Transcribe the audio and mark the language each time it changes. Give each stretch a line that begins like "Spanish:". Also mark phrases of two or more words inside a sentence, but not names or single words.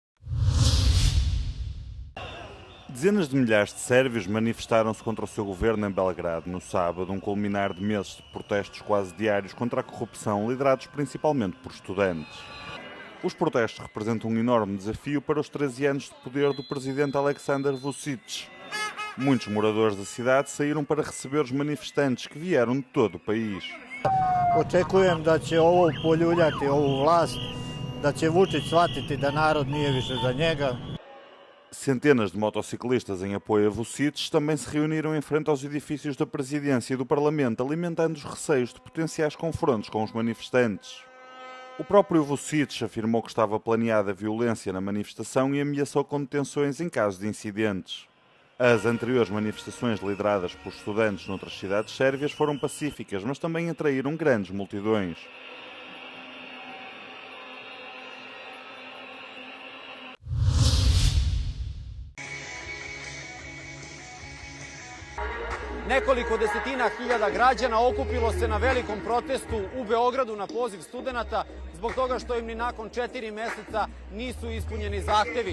Portuguese: Dezenas de milhares de sérvios manifestaram-se contra o seu governo em Belgrado no sábado, um culminar de meses de protestos quase diários contra a corrupção, liderados principalmente por estudantes. Os protestos representam um enorme desafio para os 13 anos de poder do presidente Aleksandar Vučić. Muitos moradores da cidade saíram para receber os manifestantes que vieram de todo o país.
Serbian: Očekujem da će ovo poljuljati ovu vlast, da će Vučić shvatiti da narod nije više za njega.
Portuguese: Centenas de motociclistas em apoio a Vučić também se reuniram em frente aos edifícios da Presidência e do Parlamento, alimentando os receios de potenciais confrontos com os manifestantes. O próprio Vučić afirmou que estava planeada violência na manifestação e ameaçou com detenções em caso de incidentes. As anteriores manifestações lideradas por estudantes noutras cidades sérvias foram pacíficas, mas também atraíram grandes multidões.
Serbian: Nekoliko desetina hiljada građana okupilo se na velikom protestu u Beogradu na poziv studenata zbog toga što im ni nakon 4 meseca nisu ispunjeni zahtevi.